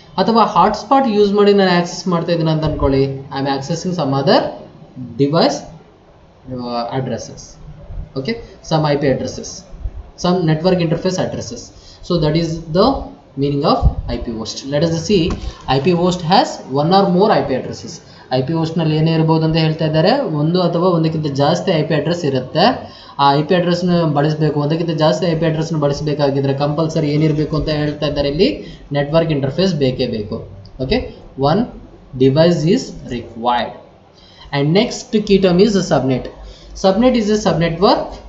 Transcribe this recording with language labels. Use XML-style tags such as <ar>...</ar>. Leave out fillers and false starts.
<kn>ಅಥವಾ hotspot use ಮಾಡಿ ನಾನು ಆಕ್ಸೆಸ್ ಮಾಡ್ತಾ ಇದ್ದೀನಿ ಅಂತ ಅಂದ್ಕೊಳ್ಳಿ,</kn> <en>I am accessing some other device addresses. Okay, some IP addresses, some network interface addresses. So that is the meaning of IP host. Let us see, IP host has one or more IP addresses.</en> <kn>IP host ನಲ್ಲಿ ಏನೇ ಇರಬಹುದು ಅಂತ ಹೇಳ್ತಾ ಇದ್ದಾರೆ, ಒಂದು ಅಥವಾ ಒಂದಕ್ಕಿಂತ ಜಾಸ್ತಿ IP ಅಡ್ರೆಸ್ ಇರುತ್ತೆ. ಆ IP ಅಡ್ರೆಸ್ನ ಬಳಸಬೇಕು, ಒಂದಕ್ಕಿಂತ ಜಾಸ್ತಿ IP ಅಡ್ರೆಸ್ನ ಬಳಸಬೇಕಾಗಿದ್ರೆ ಕಂಪಲ್ಸರಿ ಏನಿರಬೇಕು ಅಂತ ಹೇಳ್ತಾ ಇದ್ದಾರೆ, ಇಲ್ಲಿ ನೆಟ್ವರ್ಕ್ ಇಂಟರ್ಫೇಸ್ ಬೇಕೇ ಬೇಕು.</kn> <en>Okay, one device is required. And next key term is subnet. Subnet is a subnetwork</en>